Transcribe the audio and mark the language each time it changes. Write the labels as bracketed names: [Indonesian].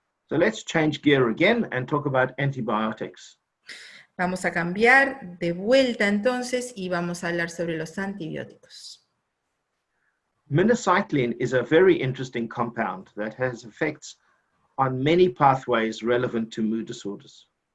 [English] So let's change gear again and talk about antibiotics. [Spanish] Vamos a cambiar de vuelta entonces y vamos a hablar sobre los antibióticos. [English] Minocycline is a very interesting compound that has effects on many pathways relevant to mood disorders.